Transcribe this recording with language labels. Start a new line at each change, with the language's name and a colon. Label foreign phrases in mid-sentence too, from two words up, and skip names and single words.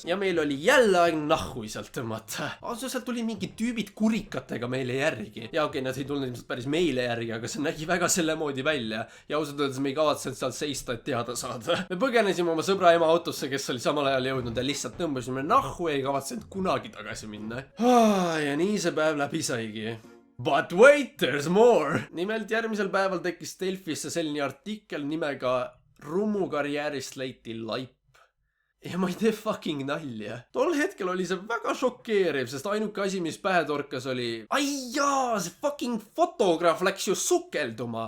Estonian: Ja meil oli jälle aeg nahhui sealt tõmmata. Sealt tuli mingid tüübid kurikatega meile järgi. Ja okei, nad ei tulnud ilmselt päris meile järgi, aga see nägi väga selle moodi välja. Ja ausalt öeldes me ei kavatsenud seal seista, et teada saada. Me põgenesime oma sõbra ema autosse, kes oli samal ajal jõudnud ja lihtsalt tõmbasime nahhu ja ei kavatsenud kunagi tagasi minna. Ja nii see päev läbi saigi.
English: But wait, there's more!
Estonian: Nimelt järgmisel päeval tekkis Delfisse selline artikkel nimega Rummu karjäärist leiti laip. Ja ma ei tee fucking nalja. Tol hetkel oli see väga šokeeriv, sest ainuke asi, mis pähe torkas oli... Ai jaa, see fucking fotograaf läks ju sukelduma.